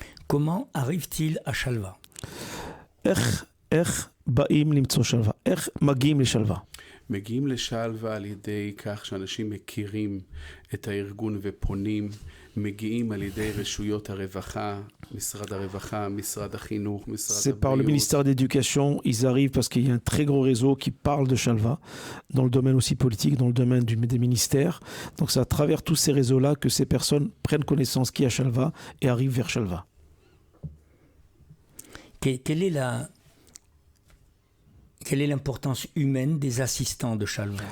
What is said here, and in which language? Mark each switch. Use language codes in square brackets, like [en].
[fr] Comment arrive-t-il à Shalva? [he] איך באים למצוא שלווה? איך מגיעים לשלווה? מגיעים לשלווה על ידי כך שאנשים מכירים את הארגון ופונים, מגיעים על ידי רשויות הרווחה, משרד הרווחה, משרד החינוך, משרד הבריאות. [fr] C'est par le ministère de l'Éducation, ils arrivent parce qu'il y a un très gros réseau qui parle de Shalva, dans le domaine aussi politique, dans le domaine des ministères. Donc c'est à travers tous ces réseaux-là que ces personnes prennent connaissance qu'il y a Shalva et arrivent vers Shalva. Quelle est l'importance humaine des assistants de Shalva?